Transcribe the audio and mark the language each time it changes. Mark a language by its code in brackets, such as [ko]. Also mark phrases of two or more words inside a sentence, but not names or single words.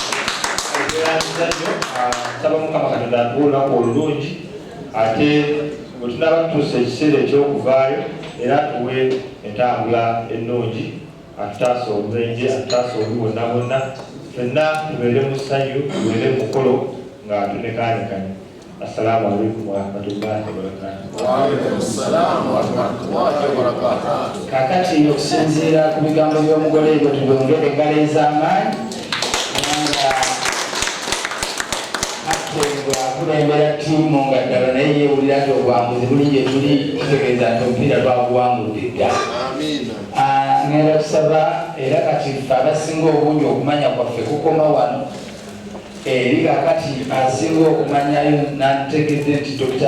[lg] Nsaba Mukama Katonda atuwe olunaku olulungi, ate bwe tunaba tutuusa ekiseera eky'okuvaayo era tuwe entambula ennungi, atutaasa obubenje, atutaasa obubi bwonna bwonna, ffenna tubeere mu ssanyu, tubeere mu mukolo nga tunekaanekanye. [ar] السلام عليكم ورحمة الله وبركاته. وعليكم السلام ورحمة الله وبركاته. [lg] Kakati okusinziira ku bigambo by'omugole ebyo tubyongere engalo ez'amaanyi kubanga atengwa akulembera ttiimu nga ddala naye yeewulira nti obwambuzi buli gye tuli tutegeeza nti omupiira twaguwangudde ddala. Ngenda kusaba era kati ffe abasinga obungi okumanya kwaffe kukoma wano eri kakati asinga okumanyayo nantegedde nti Dr.